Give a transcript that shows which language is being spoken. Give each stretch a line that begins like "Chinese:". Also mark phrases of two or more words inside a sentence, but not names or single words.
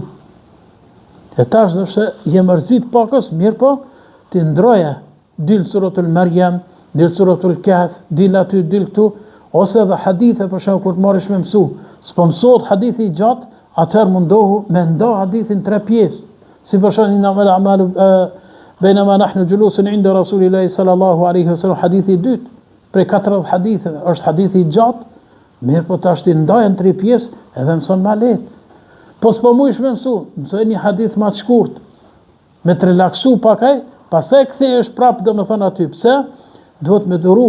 Albanian: E tash do të je mërzit pakës, mirë po, ti ndroje dil suratul Maryam, dil suratul Kahf, dil aty, dil këtu, ose edhe hadithe për shembull kur të marrësh me mësu. S'po mësohet hadithi i gjatë, atëherë mundohu me ndo hadithin 3 pjesë. Si për shembull
Arabic: إنما الأعمال بينما نحن جلوس عند رسول الله صلى الله عليه وسلم,
Albanian: hadithi i dytë prej 40 haditheve, është hadithi i gjatë, mirë po tash ti ndajën 3 pjesë edhe mëson ma lehtë. Po s'po mujsh me mësu, mësoj një hadith ma të shkurt, me të relaksu pakaj, pastaj kthehesh prap domethënë aty. Pse? Duhet me duru.